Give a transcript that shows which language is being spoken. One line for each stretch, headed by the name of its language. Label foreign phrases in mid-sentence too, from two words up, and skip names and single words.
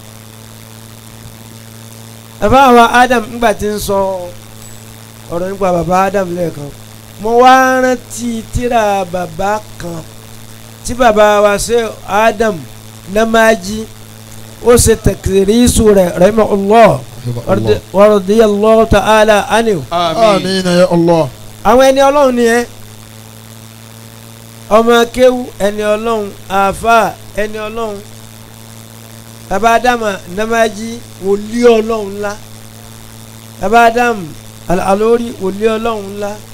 Yoruba: bàbá wa Adam ńgbà tí ń sọ ọ̀rọ̀ nípa bàbá Adam lẹ́ẹ̀kan mo wá rántí tírà bàbá kan tí bàbá wa ṣe Adam Namaji ó ṣe takirisu rẹ̀
Arabic: رحمه الله ورضي الله تعالى عنه.
Yoruba: àmín
Arabic: يا الله.
Yoruba: àwọn ẹni Ọlọ́run ni ẹ́ ọmọ kéwú ẹni Ọlọ́run àáfà ẹni Ọlọ́run baba Adamu Namaji wòlíì Ọlọ́run ńlá baba Adamu Al-Alori wòlíì Ọlọ́run ńlá